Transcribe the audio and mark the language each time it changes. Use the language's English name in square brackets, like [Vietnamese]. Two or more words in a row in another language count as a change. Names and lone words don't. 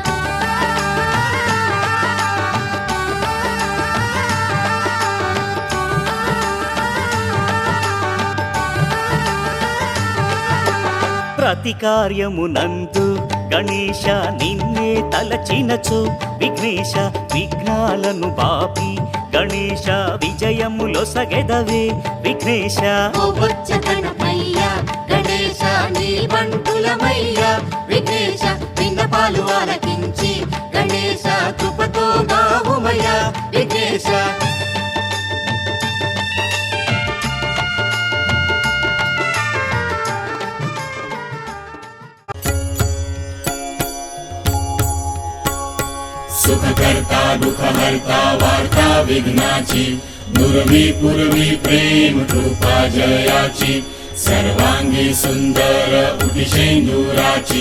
[Telugu] ప్రతి కార్యమునందు గణేశ నిన్నే తలచినచు విఘ్నేశ విఘ్నాలను బాపి గణేశ విజయములొసగెదవే విఘ్నేశ మోబొజ్జ గణపయ్య గణేశ నీ బంటులమయ్య విఘ్నేశ విన్నపాలు ఆలకించి గణేశ కృపతో గావుమయ విఘ్నేశ [Marathi] सुखकर्ता दुःखहर्ता वार्ता विघ्नाची दुर्वी पूर्वी प्रेम कृपा जयाची सर्वांगी सुंदर उटिशेंदुराची